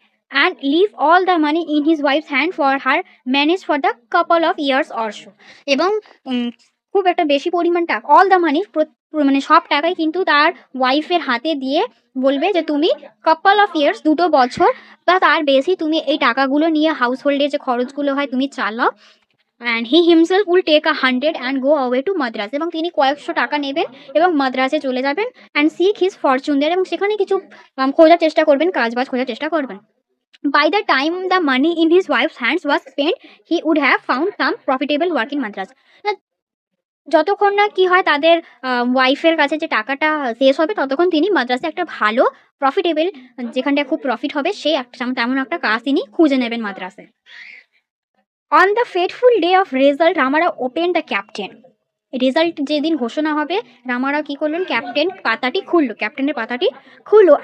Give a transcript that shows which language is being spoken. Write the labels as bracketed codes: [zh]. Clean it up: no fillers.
[en] and leave all the money in his wife's hand for her manage for the couple of years অরসো, [bn] এবং খুব একটা বেশি পরিমাণ টাকা, [en] all the money [bn] মানে সব টাকাই কিন্তু তার ওয়াইফের হাতে দিয়ে বলবে যে তুমি [en] couple of years [bn] 2 বছর বা তার বেশি তুমি এই টাকাগুলো নিয়ে হাউস হোল্ডের যে খরচগুলো হয় তুমি চালাও। [en] and he himself will take 100 and go away to Madras, [bn] এবং তিনি কয়েকশো টাকা নেবেন এবং মাদ্রাসে চলে যাবেন। [en] and seek his fortune there, [bn] এবং সেখানে কিছু খোঁজার চেষ্টা করবেন, কাজবাজ খোঁজার চেষ্টা করবেন। [en] By the time the money in his wife's hands was spent, he would have found some profitable work in Madras. [bn] যতক্ষণ না কি হয় তাদের ওয়াইফের কাছে যে টাকাটা শেষ হবে, ততক্ষণ তিনি মাদ্রাসে একটা ভালো প্রফিটেবল, যেখানটা খুব প্রফিট হবে সেই তেমন একটা কাজ তিনি খুঁজে নেবেন মাদ্রাসে। [en] on the fateful day of result, Ramarao open the captain, [bn] result যেদিন ঘোষণা হবে রামারাও কী করলেন, ক্যাপ্টেনের পাতাটি খুললো।